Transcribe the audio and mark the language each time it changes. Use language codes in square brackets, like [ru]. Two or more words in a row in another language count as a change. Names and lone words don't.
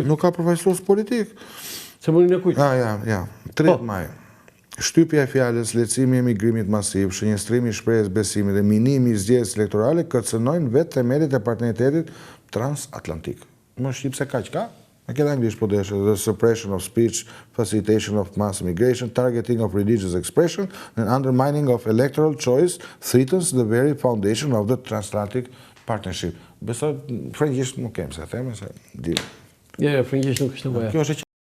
[sq] nuk ka përfaqësues politik. Ceremoninë e kujt? Ja. 30 maj. Shtypja e fjalës, lehtësimi i emigrimit masiv, shënjestrimi i shprehjes besimit dhe minimi i zgjedhjes elektorale kërcënojnë vetë themelët e partneritetit transatlantik. Më shqip se kaq ka? Me këtë anglisht po deshe, [en] the suppression of speech, facilitation of mass immigration, targeting of religious expression, and undermining of electoral choice threatens the very foundation of the transatlantic partnership. [sq] Besoj, frëngjisht nuk kem se theme, se di. Ja, frëngjisht nuk është nevojë. Kjo është